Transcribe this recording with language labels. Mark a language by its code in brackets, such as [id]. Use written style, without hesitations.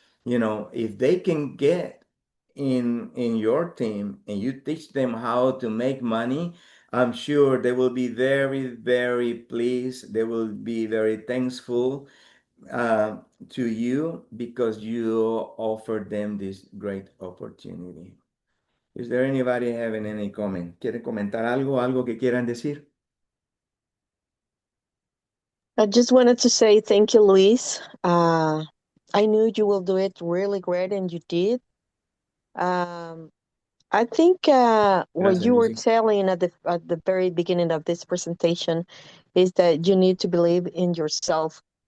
[en] If they can get in your team and you teach them how to make money, I'm sure they will be very, very pleased. They will be very thankful to you because you offered them this great opportunity. Is there anybody having any comment? [es] ¿Quieren comentar algo que quieran decir? [en] I just wanted to say thank you, Luis. I knew you will do it really great, and you did. I think what [es] Gracias, [en] you were [es] Lucy. [en] telling at the very beginning of this presentation is that you need to believe in yourself.